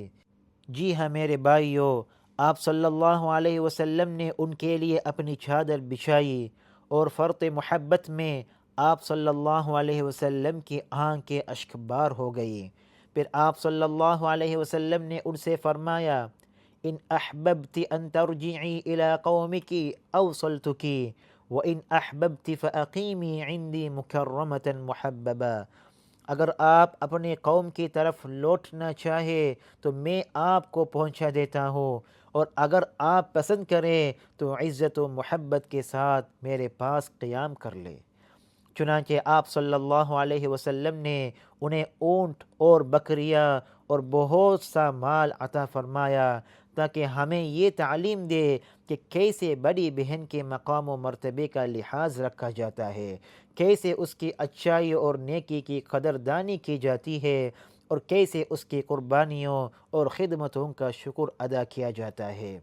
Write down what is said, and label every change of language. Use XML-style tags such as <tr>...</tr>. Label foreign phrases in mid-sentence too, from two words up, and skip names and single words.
<ur>جی ہاں میرے بھائیو، آپ</ur> <ar>صلی اللہ علیہ وسلم</ar> <ur>نے ان کے لیے اپنی چادر بچھائی اور فرط محبت میں آپ</ur> <ar>صلی اللہ علیہ وسلم</ar> <ur>کی آنکھیں اشکبار ہو گئی۔ پھر آپ صلی اللہ علیہ وسلم نے ان سے فرمایا،</ur> <ar>ان احببت ان ترجعی الى قومک اوصلتک وان احببت فاقیمی عندی مکرمتا محببا۔</ar> <ur>اگر آپ اپنے قوم کی طرف لوٹنا چاہے تو میں آپ کو پہنچا دیتا ہوں، اور اگر آپ پسند کریں تو عزت و محبت کے ساتھ میرے پاس قیام کر لے۔ چنانچہ آپ</ur> <ar>صلی اللہ علیہ وسلم</ar> <ur>نے انہیں اونٹ اور بکریاں اور بہت سا مال عطا فرمایا تاکہ ہمیں یہ تعلیم دے کہ کیسے بڑی بہن کے مقام و مرتبے کا لحاظ رکھا جاتا ہے، کیسے اس کی اچھائی اور نیکی کی قدردانی کی جاتی ہے، اور کیسے اس کی قربانیوں اور خدمتوں کا شکر ادا کیا جاتا ہے۔</ur>